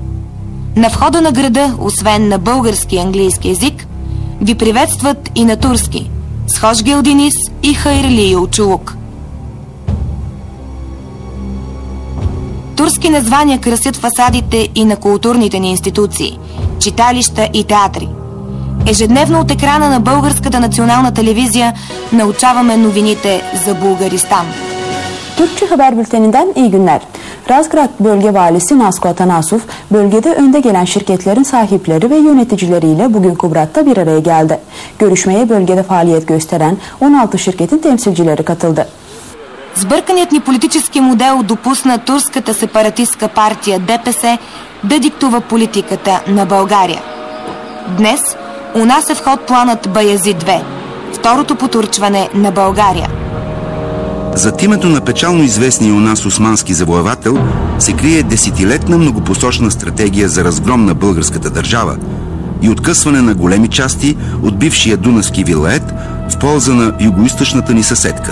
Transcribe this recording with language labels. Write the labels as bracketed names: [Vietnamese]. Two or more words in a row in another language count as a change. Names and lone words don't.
[Bulgarian] На входа на града, освен на български и английски език, ви приветстват и на турски с [Turkish] Hoş Geldiniz [Bulgarian] и [Turkish] Hayırlı Yolculuk. [Bulgarian] Турски названия красят фасадите и на културните ни институции, читалища и театри. Ежедневно от екрана на Българската национална телевизия научаваме новините за Bulgaristan. [Turkish] Türkçe Haber Bülteninden iyi günler. Razgrad Bölge Valisi Nasko Atanasov, bölgede önde gelen şirketlerin sahipleri ve yöneticileriyle bugün Kubrat'ta bir araya geldi. Görüşmeye bölgede faaliyet gösteren 16 şirketin temsilcileri katıldı. [Bulgarian] Сбърканият ни политически модел допусна турската сепаратистка партия ДПС да диктува политиката на България. Днес у нас е в ход планът Баязид II, второто потурчване на България. Зад името на печално известния у нас османски завоевател се крие десетилетна многопосочна стратегия за разгром на българската държава и откъсване на големи части от бившия дунавски вилает в полза на югоизточната ни съседка.